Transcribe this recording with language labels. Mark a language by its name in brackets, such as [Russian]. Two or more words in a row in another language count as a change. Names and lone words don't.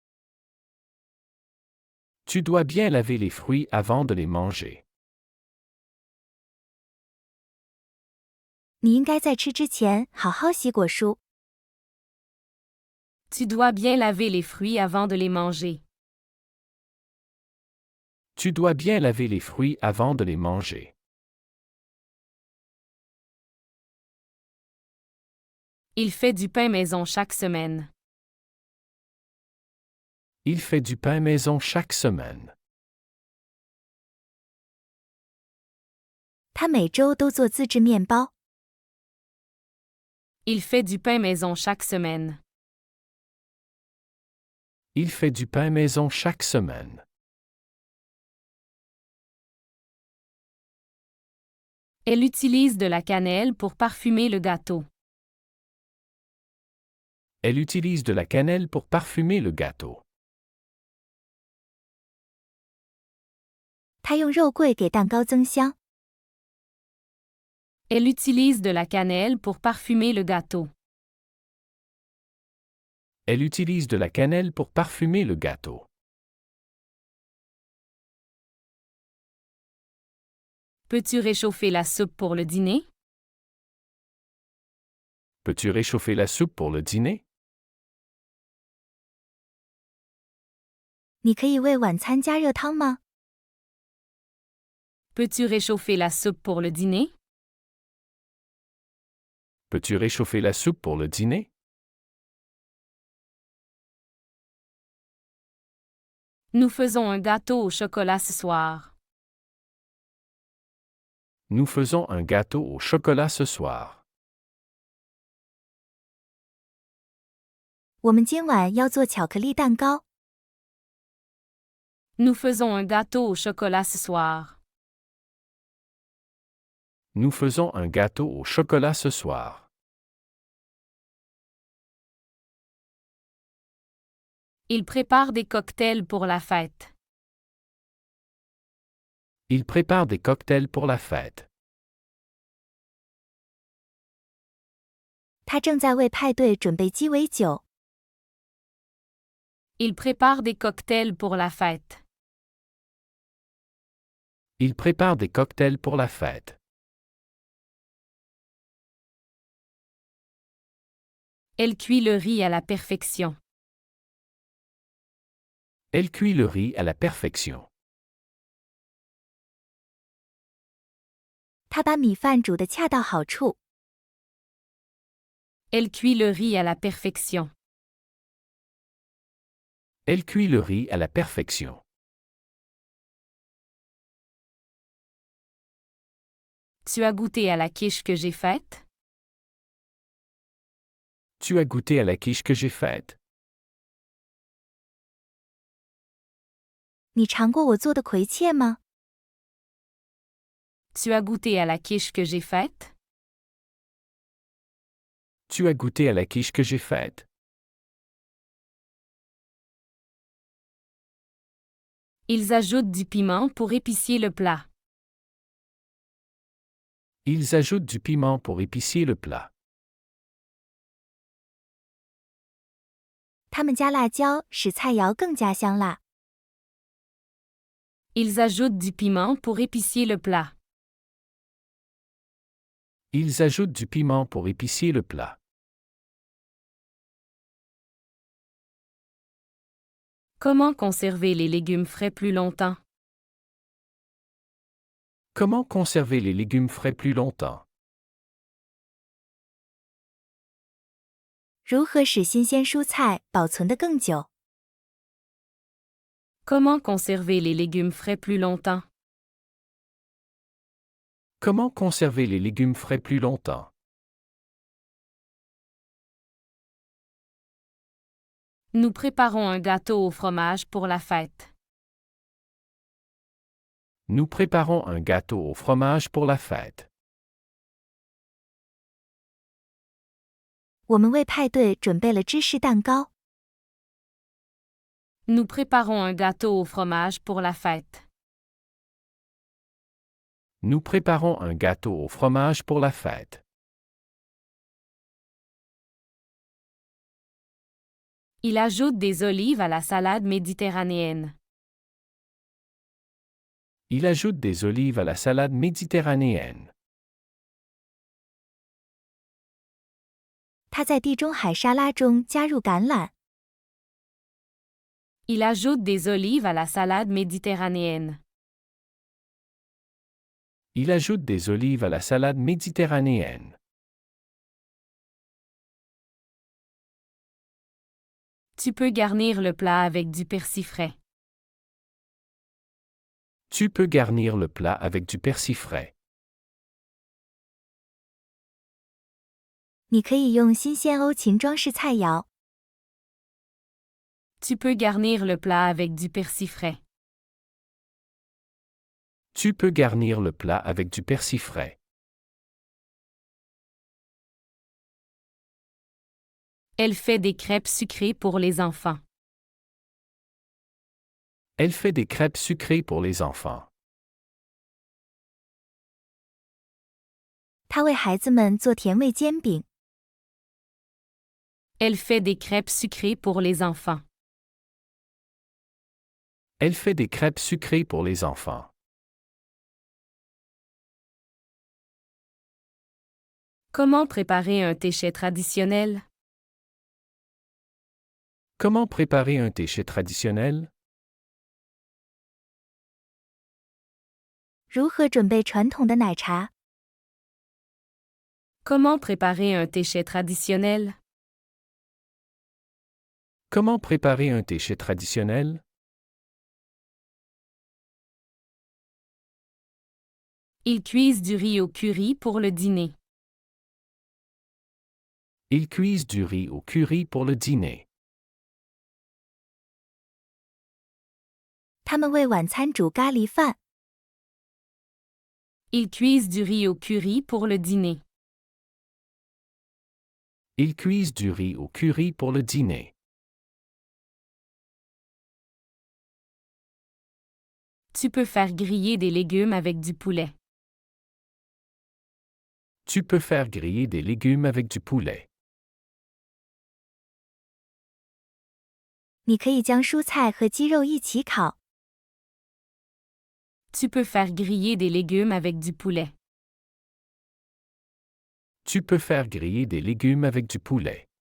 [French] Tu dois bien laver les fruits avant de les manger. [Chinese] 你应该在吃之前好好洗果蔬。 [French] Tu dois bien laver les fruits avant de les manger. Tu dois bien laver les fruits avant de les manger. Il fait du pain maison chaque semaine. Il fait du pain maison chaque semaine. [Chinese] 他每周都做自制面包。 [French] Il fait du pain maison chaque semaine. Il fait du pain maison chaque semaine. Elle utilise de la cannelle pour parfumer le gâteau. Elle utilise de la cannelle pour parfumer le gâteau. [Chinese] 她用肉桂给蛋糕增香。 [French] Elle utilise de la cannelle pour parfumer le gâteau. Elle utilise de la cannelle pour parfumer le gâteau. Peux-tu réchauffer la soupe pour le dîner? Peux-tu réchauffer la soupe pour le dîner? [Chinese] 你可以为晚餐加热汤吗？ [French] Peux-tu réchauffer la soupe pour le dîner? Peux-tu réchauffer la soupe pour le dîner? Nous faisons un gâteau au chocolat ce soir. Nous faisons un gâteau au chocolat ce soir. [Chinese] 我们今晚要做巧克力蛋糕。 [French] Nous faisons un gâteau au chocolat ce soir. Nous faisons un gâteau au chocolat ce soir. Il prépare des cocktails pour la fête. Il prépare des cocktails pour la fête. [Chinese] 她正在为派对准备鸡尾酒。 [French] Il prépare des cocktails pour la fête. Il prépare des cocktails pour la fête. Elle cuit le riz à la perfection. Elle cuit le riz à la perfection. [Chinese] 她把米饭煮得恰到好处。 [French] Elle cuit le riz à la perfection. Elle cuit le riz à la perfection. Tu as goûté à la quiche que j'ai faite? Tu as goûté à la quiche que j'ai faite? [Chinese] 你尝过我做的葵切吗？ [French] Tu as goûté à la quiche que j'ai faite? Tu as goûté à la quiche que j'ai faite? Ils ajoutent du piment pour épicier le plat. Ils ajoutent du piment pour épicier le plat. [Chinese] 他们加辣椒使菜肴更加香辣。 [French] Ils ajoutent du piment pour épicier le plat. Ils ajoutent du piment pour épicier le plat. Comment conserver les légumes frais plus longtemps? Comment conserver les légumes frais plus longtemps? [Chinese] 如何使新鲜蔬菜保存得更久？ [French] Comment conserver les légumes frais plus longtemps? Comment conserver les légumes frais plus longtemps? Nous préparons un gâteau au fromage pour la fête. Nous préparons un gâteau au fromage pour la fête. [Chinese] 我们为派对准备了芝士蛋糕。 [French] Nous préparons un gâteau au fromage pour la fête. Nous préparons un gâteau au fromage pour la fête. Il ajoute des olives à la salade méditerranéenne. Il ajoute des olives à la salade méditerranéenne. [Chinese] 他在地中海沙拉中加入橄榄。 [French] Il ajoute des olives à la salade méditerranéenne. Il ajoute des olives à la salade méditerranéenne. Tu peux garnir le plat avec du persil frais. Tu peux garnir le plat avec du persil frais. [Chinese] 你可以用新鲜欧芹装饰菜肴。 [French] Tu peux garnir le plat avec du persil frais. Tu peux garnir le plat avec du persil frais. Elle fait des crêpes sucrées pour les enfants. Elle fait des crêpes sucrées pour les enfants. [Chinese] 他为孩子们做甜味煎饼。 [French] Elle fait des crêpes sucrées pour les enfants. Elle fait des crêpes sucrées pour les enfants. Comment préparer un téché traditionnel? Comment préparer un téché traditionnel? [Chinese] 如何准备传统的奶茶？ [French] Comment préparer un téché traditionnel? Comment préparer un téché traditionnel? Ils cuisent du riz au curry pour le dîner. Ils cuisent du riz au curry pour le dîner. [Chinese] 他们为晚餐煮咖喱饭。 [French] Ils cuisent du riz au curry pour le dîner. Ils cuisent du riz au curry pour le dîner. Tu peux faire griller des légumes avec du poulet. Tu peux faire griller des légumes avec du poulet. [Chinese] 你可以将蔬菜和鸡肉一起烤。 [French] Tu peux faire griller des légumes avec du poulet. Tu peux faire griller des légumes avec du poulet.